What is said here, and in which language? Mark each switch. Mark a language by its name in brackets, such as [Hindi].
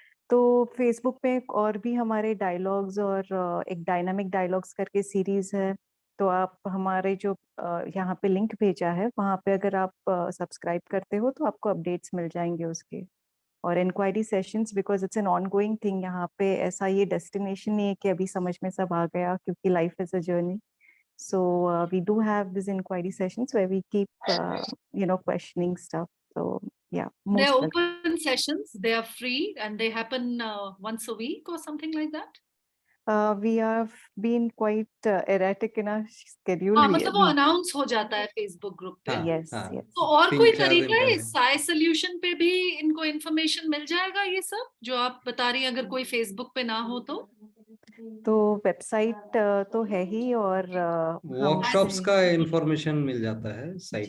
[Hindi] तो फेसबुक पे और भी हमारे डायलॉग्स और एक डायनामिक डायलॉग्स करके सीरीज है, तो आप हमारे जो यहाँ पे लिंक भेजा है वहाँ पे अगर आप सब्सक्राइब करते हो तो आपको अपडेट्स मिल जाएंगे उसके। और inquiry sessions, [English] because it's an ongoing thing, [Hindi] यहाँ पे ऐसा ये डेस्टिनेशन नहीं है कि अभी समझ में सब आ गया, क्योंकि [English] Life is a journey. So we do have these inquiry sessions where we keep, questioning stuff. So yeah, They're most welcome. open sessions. They are free and they happen once a week or something like that. We have been quite erratic in our schedule. [Hindi] हाँ, मतलब वो announce हो जाता है Facebook group पे। [English] Yes, [Hindi] हाँ, [English] yes. [Hindi] तो और कोई 3-4 दिन तरीका है पहले। साई सोल्यूशन पे भी इनको इन्फॉर्मेशन मिल जाएगा, ये सब जो आप बता रही हैं, अगर कोई फेसबुक पे ना हो तो? तो वेबसाइट तो है ही, और वर्कशॉप्स का इंफॉर्मेशन मिल जाता है साइट